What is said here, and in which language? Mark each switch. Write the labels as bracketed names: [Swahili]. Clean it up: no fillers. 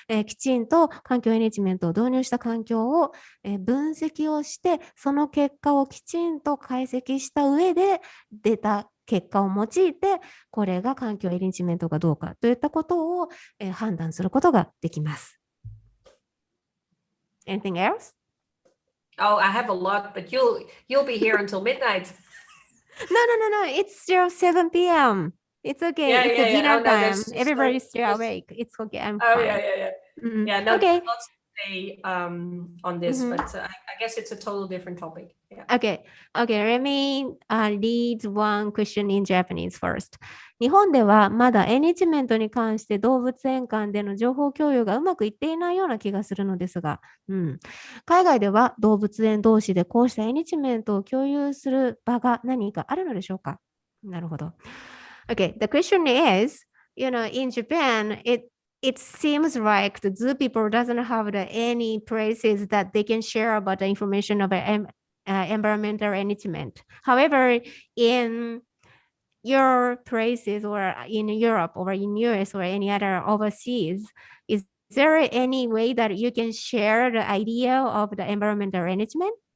[Japanese] きちんと環境エンリッチメントを導入した環境を、分析をして、その結果をきちんと解析した上で出た結果を用いて、これが環境エンリッチメントかどうかといったことを、判断することができます。 [English] Anything else? Oh, I have a lot, but you'll be here until midnight. No. It's still 7 p.m. It's okay. It's a dinner time. Everybody's still awake. It's okay. I'm fine. Yeah, no, Okay. there's lots to say on this, but I guess it's a total different topic. Yeah. Okay. Let me read one question in Japanese first. [Japanese] 日本ではまだエンリッチメントに関して動物園間での情報共有がうまくいっていないような気がするのですが、海外では動物園同士でこうしたエンリッチメントを共有する場が何かあるのでしょうか？なるほど。 [English] Okay, the question is, in Japan, it seems like the zoo people doesn't have any places that they can share about the information about environmental enrichment. However, in your places or in Europe or in US or any other overseas, is there any way that you can share the idea of the environmental enrichment?